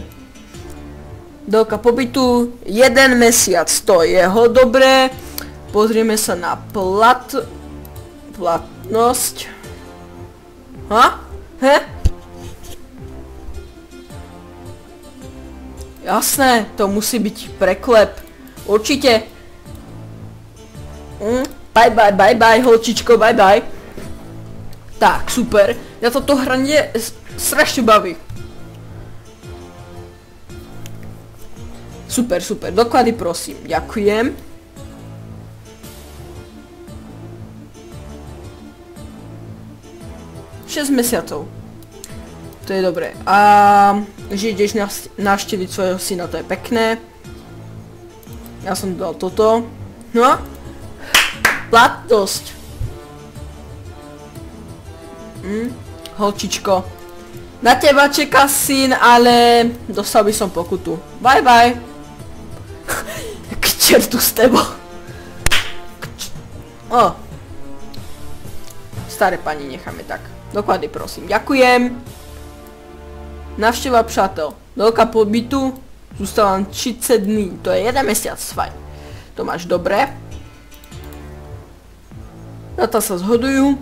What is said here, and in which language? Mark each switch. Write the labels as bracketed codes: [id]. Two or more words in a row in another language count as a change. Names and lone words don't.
[sk] Dĺžka pobytu 1 mesiac, to je ho dobré. Pozrieme sa na platnosť. Jasné, to musí byť preklep. Určite. [en] Bye bye, bye bye, holčičko, bye bye. [sk] Tak, super. Ja toto hranie strašne baví. Super, super. Doklady, prosím. Ďakujem. Šesť mesiacov. To je dobré. A že ideš navštíviť svojho syna, to je pekné. Ja som dal toto. No. Platnosť. Holčičko. Na teba čeká syn, ale dostal by som pokutu. [en] Bye bye. [sk] K čertu s tebou. O. Staré pani necháme tak. Dokladny prosím. Ďakujem. [cs] Navšteva přátel. Délka pobytu. Zůstávám 30 dní. To je 1 mesiac. Fajn. [sk] To máš dobré. Data sa zhodujú.